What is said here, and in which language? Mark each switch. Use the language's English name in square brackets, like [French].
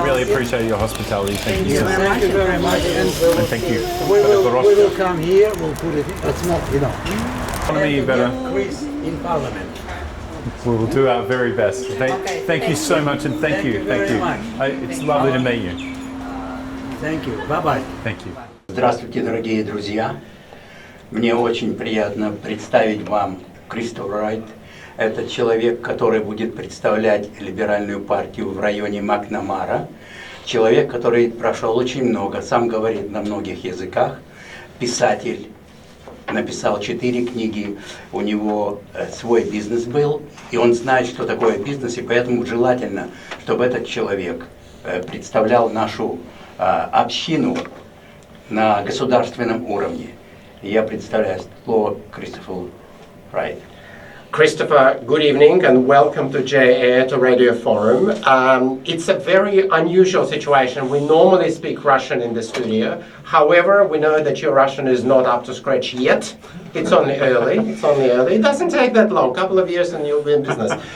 [English] I really appreciate your hospitality. Thank you so much. Thank you very much. And Thank you. we will come here. We'll put it. It's not, Economy better. Increase in Parliament. We will do our very best. Thank you so much, and thank you. very much. It's lovely to meet you. Thank you. Bye-bye. Thank you. [Russian] Здравствуйте, дорогие друзья. Мне очень приятно представить вам Кристофер Райт. Это человек, который будет представлять либеральную партию в районе Макнамара. Человек, который прошел очень много, сам говорит на многих языках. Писатель, написал 4 книги, у него свой бизнес был, и он знает, что такое бизнес, и поэтому желательно, чтобы этот человек представлял нашу общину на государственном уровне. Я представляю слово Кристофер Райт. [English] Christopher, good evening and welcome to JA to Radio Forum. It's a very unusual situation. We normally speak Russian in the studio. However, we know that your Russian is not up to scratch yet. It's only early. It doesn't take that long, a couple of years and you'll be in business.